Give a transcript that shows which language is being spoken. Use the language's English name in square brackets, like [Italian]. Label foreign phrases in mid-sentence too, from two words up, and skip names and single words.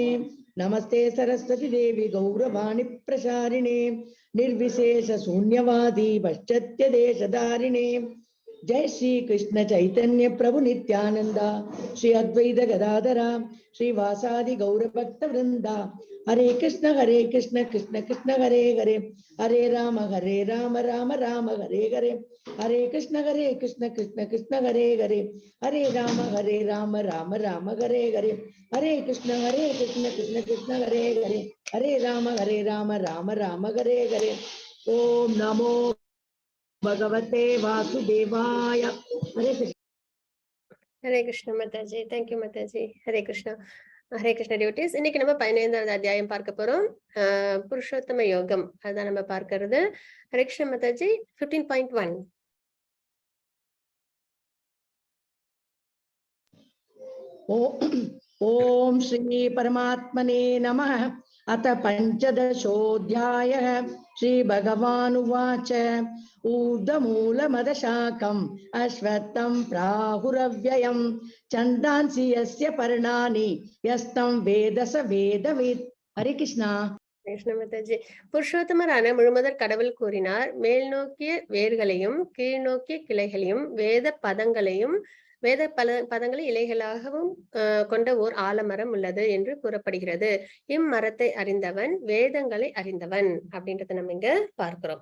[Sanskrit] नमस्ते सरस्वती देवी गौरवाणी प्रसारिणे निर्विशेष शून्यवादी पश्चात्य देशधारिणे. जय श्री कृष्ण चैतन्य प्रभु नित्यानंदा श्री अद्वैत गदाधरा श्रीवासादि गौर भक्त वृंदा. हरे कृष्ण कृष्ण कृष्ण हरे हरे हरे राम राम राम हरे हरे. हरे कृष्ण कृष्ण कृष्ण हरे हरे हरे राम राम राम हरे हरे. हरे कृष्ण कृष्ण कृष्ण हरे हरे हरे राम राम राम हरे हरे. ओम नमो भगवते वासुदेवाय. हरे कृष्ण माताजी. [English] Thank you [Hindi] माताजी. हरे कृष्णा. [Sanskrit] हरे कृष्ण [Tamil] டியூட்டிஸ். இன்னைக்கு நம்ம 15வது அத்தியாயம் பார்க்க போறோம். புருஷோத்தம யோகம் அதான் நம்ம பார்க்கிறது. [Sanskrit] हरे कृष्ण [Tamil] மாதாஜி. 15.1. [Sanskrit] ओम श्री परमात्मने नमः. अथ पंचदशोऽध्यायः. श्री भगवानुवाच ऊर्ध्वमूलमदशाकम् अश्वत्थं प्राहुरव्ययम् छन्दांसि यस्य पर्णानि यस्तं वेद स वेदवित्. हरे कृष्णा. [Tamil] கிருஷ்ண மாதாஜி. புருஷோத்தமரான முழுமுதற் கடவுள் கூறினார், மேல் நோக்கிய வேர்களையும் கீழ் நோக்கிய கிளைகளையும் வேத பதங்களையும் வேத பதங்களை இலைகளாகவும் கொண்ட ஓர் ஆலமரம் உள்ளது என்று கூறப்படுகிறது. இம்மரத்தை அறிந்தவன் வேதங்களை அறிந்தவன் அப்படின்றத நம்ம இங்க பார்க்கிறோம்.